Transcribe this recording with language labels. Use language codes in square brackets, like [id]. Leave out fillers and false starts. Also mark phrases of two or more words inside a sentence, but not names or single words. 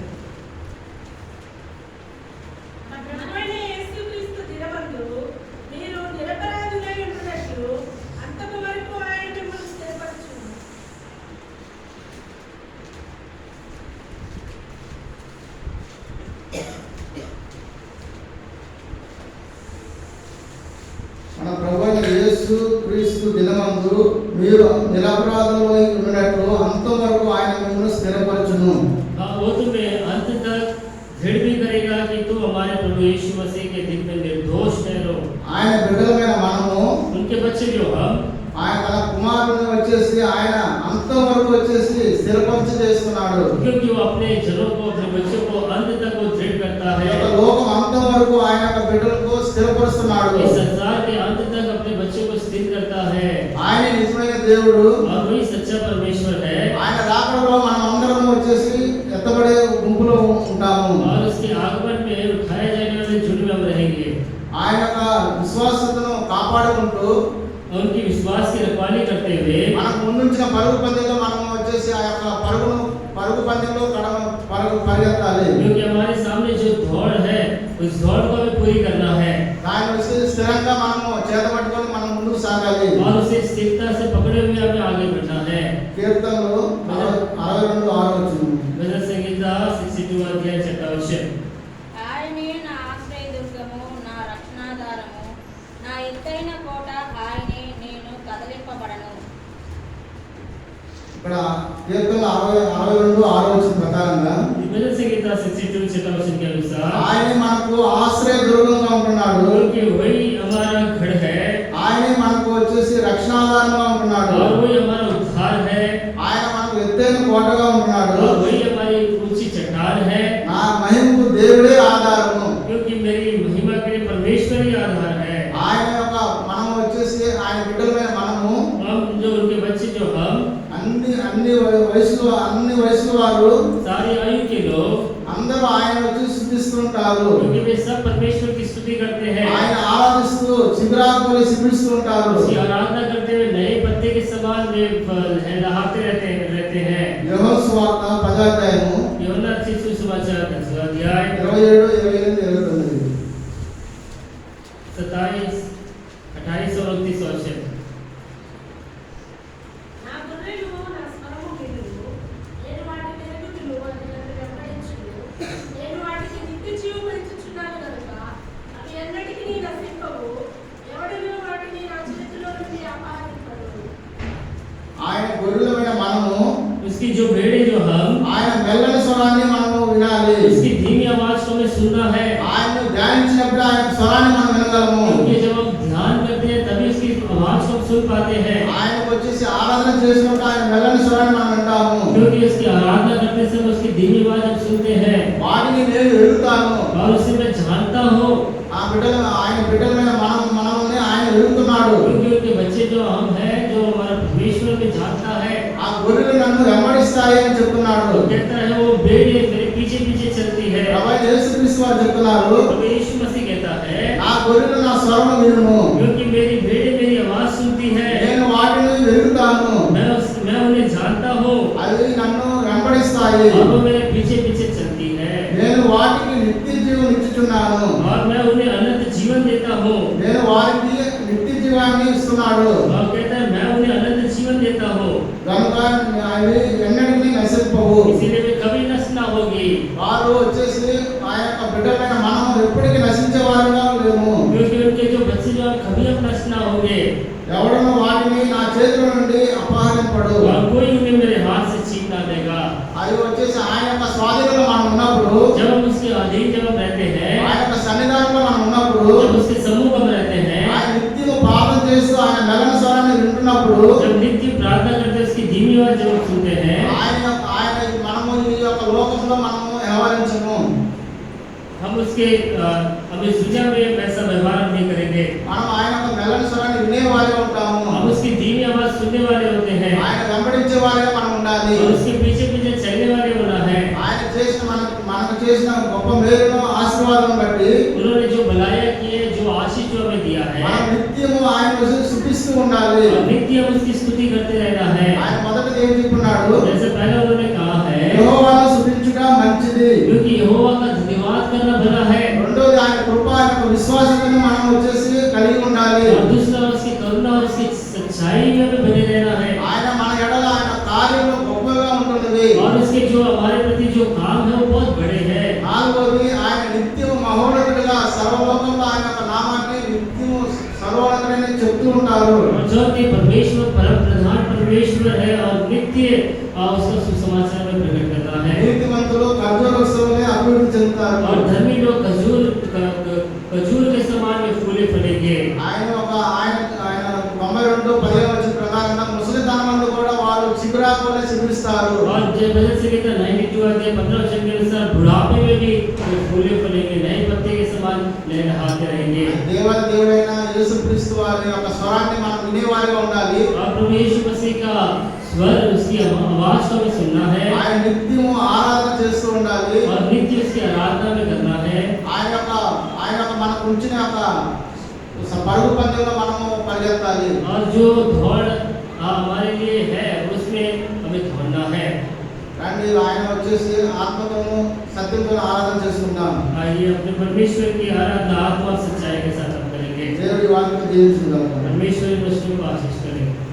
[te] ప్రభువైన యేసుక్రీస్తు దినమందు మీరు నిరపరాధులై ఉండునట్లు అంతకు వరకు ఆయన మిమ్మల్ని స్థిరపరచును. మన ప్రభువైన యేసు క్రీస్తు దినమందు మీరు నిరపరాధులై ఉండునట్లు అంతవరకు ఆయన మిమ్మల్ని స్థిరపరచును. [hi] हाँ, वो तुम्हें अंत तक दृढ़ भी करेगा कि तुम हमारे प्रभु यीशु मसीह के दिन में निर्दोष ठहरो। [te] ఆయన బిడ్డలమైన మనము [hi] उनके बच्चे जो हम, [te] ఆయన తన కుమారుని వచ్చేసి ఆయన అంతవరకు వచ్చేసి స్థిరపరిచి చేస్తున్నాడు. [hi] क्योंकि वो अपने जनों को, अपने बच्चों को अंत तक वो दृढ़ करता [te] ఈ యొక్క [hi] है। [te] లోకం అంతవరకు ఆయన యొక్క బిడ్డలకు స్థిరపరుస్తున్నాడు. [hi] इस संसार के अंत तक अपने बच्चों को स्थिर करता है। [te] ఆయన నిజమైన దేవుడు. [hi] और वही सच्चा परमेश्वर है। [te] ఆయన రాకడలో మనం అందరం వచ్చేసి ఎత్తబడే గుంపులో ఉంటాము. [hi] और उसके आगमन में उठाए जाने वाले झुंड में हम रहेंगे। [te] ఆయన యొక్క విశ్వాసతను కాపాడుకుంటూ [hi] उनकी विश्वास की रखवाली करते हुए [te] మనకు ముందుంచిన పరుగు పందెంలో మనం వచ్చేసి ఆ యొక్క పరుగు పందెంలో పరిగెత్తాలి. [hi] क्योंकि हमारे सामने जो दौड़ है, उस दौड़ को हमें पूरी करना है। [te] దాన్ని వచ్చేసి స్థిరంగా మనము చేతపట్టుకొని మనం ముందుకు సాగాలి. [hi] और उसे स्थिरता से पकड़े हुए हमें आगे बढ़ना है। [te] కీర్తనలు 62:6 [hi] भजन संहिता 62 अध्याय 6वां वचन। [te] ఆయనే నా ఆశ్రయదుర్గము, నా రక్షణాధారము, నా ఎత్తైన కోట, ఆయనే, నేను కదలింపబడను. ఇక్కడ కీర్తనలు 62:6 ప్రకారంగా [hi] भजन संहिता 62 6वां वचन के अनुसार [te] ఆయనే మనకు ఆశ్రయ దుర్గంగా ఉంటున్నాడు. [hi] क्योंकि वही हमारा गढ़ है [te] ఆయనే మనకు వచ్చేసి రక్షణాధారంగా ఉంటున్నాడు. [hi] और वही हमारा उद्धार है [te] ఆయన మనకు ఎత్తైన కోటగా ఉంటున్నాడు. [hi] और वही हमारी ऊंची चट्टान है। [te] నా మహిమకు దేవుడే ఆధారము. [hi] क्योंकि मेरी महिमा के लिए परमेश्वर ही आधार है। [te] ఆయన యొక్క మనం వచ్చేసి ఆయన బిడ్డలమైన మనము [hi] हम जो उनके बच्चे जो हम [te] అన్ని వయసుల వారు [hi] सारी आयु के लोग, [te] అందరూ ఆయన వచ్చి స్థుతిస్తుంటారు. [hi] क्योंकि वे सब परमेश्वर की स्तुति करते हैं। [te] ఆయన ఆరాధిస్తూ శిబిరాకులు శిబిరిస్తూ ఉంటారు. [hi] उसकी आराधना करते हुए नए पत्ते के समान वे लहलहाते रहते हैं। [te] యోహాను సువార్త 10వ అధ్యాయము [hi] యోహన్నా रचित सुसमाचार 10वां अध्याय 27, 28, 29 27, 28 और 29 वचन। [te] నా గొర్రెలు నా స్వరము వినును, నేను వాటిని ఎరుగుదును, అవి నన్ను వెంబడించును. నేను వాటికి నిత్య జీవము ఇచ్చుచున్నాను గనుక అవి ఎన్నటికీ నశింపవు. ఎవడును వాటిని నా చేతిలో నుండి అపహరింపడు. ఆయన గొర్రెలమైన మనము [hi] उसकी जो भेड़े जो हम, [te] ఆయన మెల్లని స్వరాన్ని మనము వినాలి. [hi] उसकी धीमी आवाज को हमें सुनना है। [te] ఆయన్ను ధ్యానించినప్పుడు ఆయన స్వరాన్ని మనం వినగలము. [hi] क्योंकि जब हम ध्यान करते हैं तभी उसकी आवाज को हम सुन पाते हैं। [te] ఆయనకు వచ్చేసి ఆరాధన చేసినప్పుడు ఆయన మెల్లని స్వరాన్ని మనం వింటాము. [hi] क्योंकि उसकी आराधना करते समय उसकी धीमी आवाज हम सुनते हैं। [te] వాటిని నేను ఎరుగుతాను. [hi] और उसे मैं जानता हूँ, [te] ఆయన బిడ్డలమైన మనల్ని ఆయన ఎరుగుతున్నాడు. [hi] क्योंकि उनके बच्चे जो हम हैं, जो हमारा परमेश्वर में जानता है। [te] ఆ గొర్రెలు నన్ను వెంబడిస్తాయి అని చెప్తున్నాడు. [hi] वो कहता है वो भेड़े मेरे पीछे पीछे चलती है। [te] ప్రభువైన యేసుక్రీస్తు వారు చెప్తున్నారు, [hi] प्रभु यीशु मसीह कहता है, [te] నా గొర్రెలు నా స్వరము వినును, [hi] क्योंकि मेरी भेड़े मेरी आवाज सुनती है। [te] నేను వాటిని ఎరుగుతాను, [hi] मैं उन्हें जानता हूँ [te] అవి నన్ను వెంబడిస్తాయి, [hi] और वो मेरे पीछे पीछे चलती है। [te] నేను వాటికి నిత్య జీవం ఇచ్చుచున్నాను, [hi] और मैं उन्हें अनंत जीवन देता हूँ। [te] నేను వారికి నిత్య జీవాన్ని ఇస్తున్నాడు. [hi] और कहता है मैं उन्हें अनंत जीवन देता हूँ, [te] కనుక అవి ఎన్నటికీ నశింపవు. [hi] इसीलिए वे कभी नष्ट ना होगी। [te] వారు వచ్చేసి ఆ యొక్క బిడ్డలైన మనం ఎప్పటికీ నశించే వారుగా లేము. [hi] क्योंकि उनके जो बच्चे जो हैं, कभी हम नष्ट ना होंगे। [te] ఎవడను వాటిని నా చేతుల నుండి అపహరింపడు. [hi] और कोई उन्हें मेरे हाथ से छीन ना देगा। [te] అవి వచ్చేసి ఆయన యొక్క స్వాధీనంలో మనం ఉన్నప్పుడు [hi] जब हम उसके अधीन जब हम रहते हैं, [te] ఆయన యొక్క సన్నిధానంలో మనం ఉన్నప్పుడు, [hi] जब उसके समूह में रहते हैं, [te] ఆయన నిత్యము ప్రార్థన చేస్తూ ఆయన మెలన స్వరాన్ని వింటున్నప్పుడు, [hi] जब नित्य प्रार्थना करते हैं, उसकी धीमी आवाज जब हम सुनते हैं, [te] ఆయన మనము ఈ యొక్క లోకంలో మనము వ్యవహరించము. [hi] हम उसके हम इस दुनिया में वैसा व्यवहार नहीं करेंगे. [te] మనం ఆయన యొక్క మెలన స్వరాన్ని వినేవారే ఉంటాము. [hi] हम उसकी धीमी आवाज सुनने वाले होते हैं [te] ఆయన వెంబడించే వారే మనం ఉండాలి. [hi] और उसके पीछे पीछे चलने वाले होना है. [te] ఆయన చేసిన మనకు చేసిన గొప్ప మేలును ఆశీర్వాదం బట్టి [hi] उन्होंने जो भलाइयाँ की है, जो आशीष जो हमें दिया है, [te] మనం నిత్యము ఆయన స్తుతిస్తూ ఉండాలి. [hi] और नित्य हम उसकी स्तुति करते रहना है. [te] ఆయన మొదట ఏం చెప్పుకున్నాడు? [hi] जैसे पहले उन्होंने कहा है, [te] యెహోవాను స్తుతించుట మంచిది. [hi] क्योंकि यहोवा का धन्यवाद करना भला है. [te] రెండోది ఆయన కృప, ఆయన యొక్క విశ్వాసతను మనం వచ్చేసి కలిగి ఉండాలి. [hi] और दूसरा उसकी करुणा और उसकी सच्चाई में हमें बने रहना है. [te] ఆయన మన ఎడల ఆయన కార్యము గొప్పగా ఉంటున్నది. [hi] और उसके जो हमारे प्रति जो काम है वो बहुत बड़े हैं. [te] నాలుగోది ఆయన నిత్యము మహోన్నతుడిగా సర్వలోకంలో ఆయన యొక్క నామాన్ని నిత్యము సర్వోన్నతుడని చెప్తూ ఉంటారు. [hi] और चौथे, परमेश्वर परम प्रधान परमेश्वर है और नित्य उसका सुसमाचार में प्रकट करता है. [te] నీతిమంతులు ఖర్జూర వృక్షంలో అభివృద్ధి చెందుతారు. [hi] और धर्मी लोग खजूर के समान में फूले फलेंगे. [te] ఆయన 92:15 ప్రకారంగా ముసలితనమందు కూడా వారు చిగురాకులే చిగురిస్తారు. [hi] और जब भजन संहिता 92 अध्याय 15 वचन के अनुसार बुढ़ापे में भी वो फूले फलेंगे, नए पत्ते के समान लहलहाते रहेंगे. [te] దేవాది దేవుడైన యేసుక్రీస్తు వారి యొక్క స్వరాన్ని మనం వినేవారిగా ఉండాలి. [hi] और प्रभु यीशु मसीह का स्वर, उसकी आवाज को हमें सुनना है [te] ఆయన నిత్యము ఆరాధన చేస్తూ ఉండాలి. [hi] और नित्य उसकी आराधना में करना है. [te] ఆయన యొక్క మనకు ఉంచిన యొక్క పరుగు పందెంలో మనము పరిగెత్తాలి. [hi] और जो दौड़ हमारे लिए है उसमें हमें दौड़ना है. [te] కానీ ఆయన వచ్చేసి ఆత్మతోను సత్యంతో ఆరాధన చేసుకుంటాం. [hi] आइए अपने परमेश्वर की आराधना आत्मा और सच्चाई के साथ हम करेंगे. [te] దేవుడి వాక్యం దీవించుకుందాం. [hi] परमेश्वर को आशीष करें.